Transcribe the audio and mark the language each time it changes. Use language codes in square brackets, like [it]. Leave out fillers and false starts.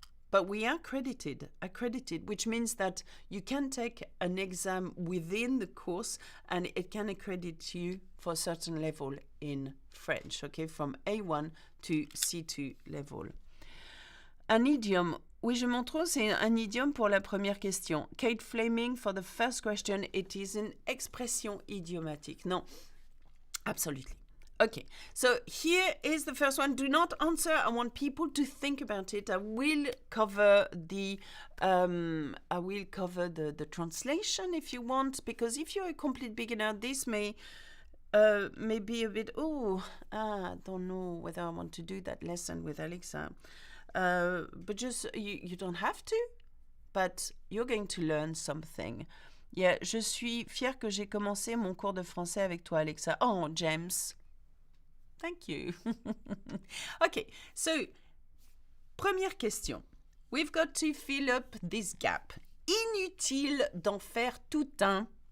[en] But we are accredited, which means that you can take an exam within the course and it can accredit you for a certain level in French, okay, from A1 to C2 level. [fr] Un idiome. Oui, je montre, c'est un idiome pour la première question. [en] Kate Fleming, for the first question, it is an [fr] expression idiomatique. [en] No, absolutely. Okay, so here is the first one. Do not answer. I want people to think about it. I will cover the translation if you want, because if you're a complete beginner, this may be a bit. I don't know whether I want to do that lesson with Alexa. But just you don't have to, but you're going to learn something. [fr] Yeah, je suis fière que j'ai commencé mon cours de français avec toi, Alexa. [en] Oh, James. Thank you. Okay, so [fr] première question. [en] We've got to fill up this gap. [fr] Inutile d'en faire tout un.